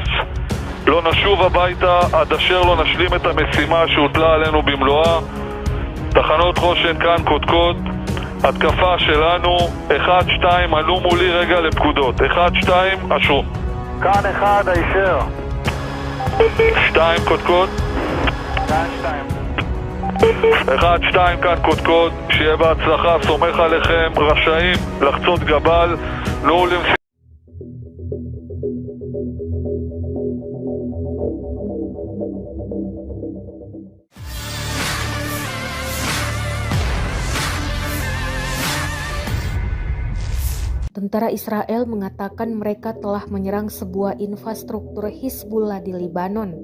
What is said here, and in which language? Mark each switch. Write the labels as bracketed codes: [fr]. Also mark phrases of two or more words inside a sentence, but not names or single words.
[he] לא נשוב הביתה עד אשר לא נשלים את המשימה שהוטלה עלינו במלואה תחנות חושן כאן קודקוד, התקפה שלנו, 1-2, עלו מולי רגע לפקודות, 1-2, אשרו. כאן 1, הישר. 2 קודקוד. 1-2 כאן קודקוד, שיהיה בהצלחה, סומך עליכם, רשאים לחצות גבל, לא למשימה. [id] Tentara Israel mengatakan mereka telah menyerang sebuah infrastruktur Hizbullah di Libanon.